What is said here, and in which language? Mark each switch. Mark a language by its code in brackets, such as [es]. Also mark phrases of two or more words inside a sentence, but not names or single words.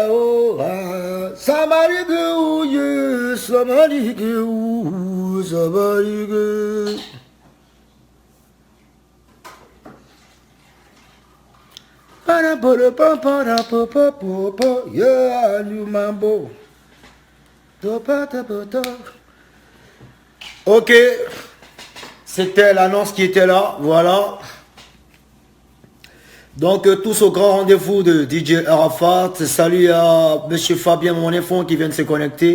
[fr] o sabarika o ye sabarika o sabarika. Para para para para para para ya lumambo. Ok, c'était l'annonce qui était là, voilà. Donc tous au grand rendez-vous de DJ Arafat. Salut à Monsieur Fabien Monéfond qui vient de se connecter.